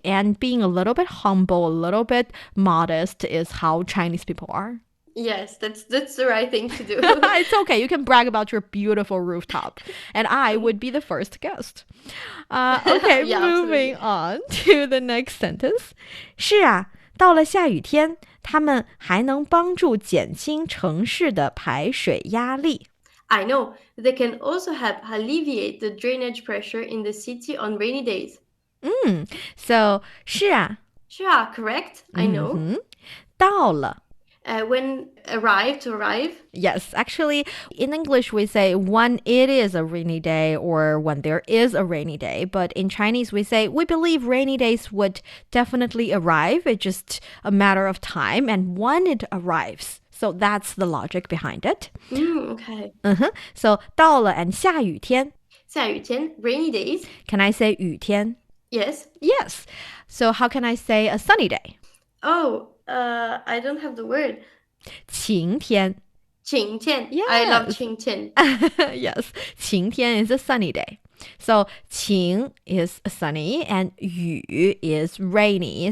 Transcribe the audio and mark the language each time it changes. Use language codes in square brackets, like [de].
[en] And being a little bit humble, a little bit modest is how Chinese people are. Yes, that's the right thing to do. It's okay. You can brag about your beautiful rooftop. And I would be the first guest. Okay, moving on to the next sentence. [zh] 是啊，到了下雨天，它们还能帮助减轻城市的排水压力。 [en] I know. They can also help alleviate the drainage pressure in the city on rainy days. So, 是啊. 是啊, correct. I know. [zh] 到了. [en] When to arrive. Yes, actually, in English we say when it is a rainy day or when there is a rainy day. But in Chinese we say we believe rainy days would definitely arrive. It's just a matter of time and when it arrives. So that's the logic behind it. Okay. So 到了 and 下雨天. 下雨天, rainy days. Can I say 雨天? Yes. Yes. So how can I say a sunny day? Oh, I don't have the word. [zh] 晴天. 晴天. [en] Yes. I love 晴天. Yes. 晴天 is a sunny day. So 晴 is sunny and 雨 is rainy.